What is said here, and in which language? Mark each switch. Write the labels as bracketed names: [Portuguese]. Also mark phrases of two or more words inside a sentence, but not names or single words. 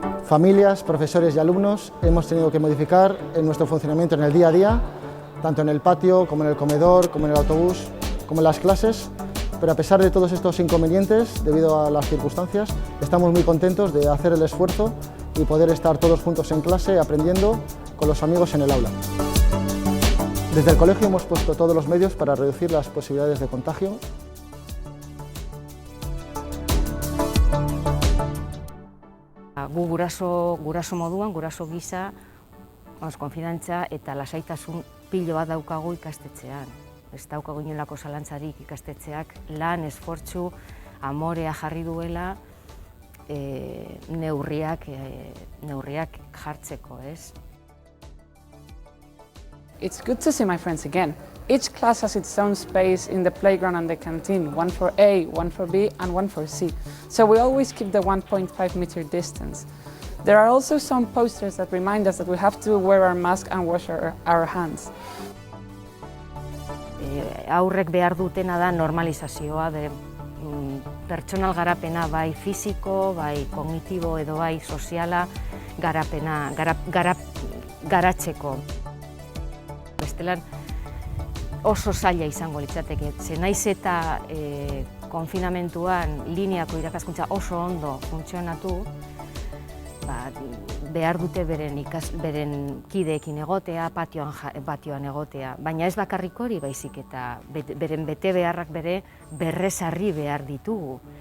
[Spanish] Familias, profesores y alumnos hemos tenido que modificar en nuestro funcionamiento en el día a día, tanto en el patio, como en el comedor, como en el autobús, como en las clases, pero a pesar de todos estos inconvenientes, debido a las circunstancias, estamos muy contentos de hacer el esfuerzo y poder estar todos juntos en clase aprendiendo con los amigos en el aula. Desde el colegio hemos puesto todos los medios para reducir las posibilidades de contagio. [Basque] Gu guraso moduan, guraso gisa, konfidantza eta lasaitasun pilo bat daukagu ikastetxean. Ez daukagu inolako zalantzarik ikastetxeak lan, esfortzu, amorea jarri duela neurriak jartzeko, ez? [English] It's good to see my friends again. Each class has its own space in the playground and the canteen, one for A, one for B, and one for C. So we always keep the 1.5 meter distance. There are also some posters that remind us that we have to wear our mask and wash our hands. [Basque] Aurrek behar dutena da normalizazioa, pertsonal garapena bai fisiko, bai kognitibo edo bai soziala garatzeko. Bestelan oso zaila izango litzateke, ze naiz eta konfinamentuan lineako irakaskuntza oso ondo funtzionatu, behar dute beren kideekin egotea, patioan egotea, baina ez bakarrik hori baizik eta beren bete beharrak bere berrezarri behar ditugu.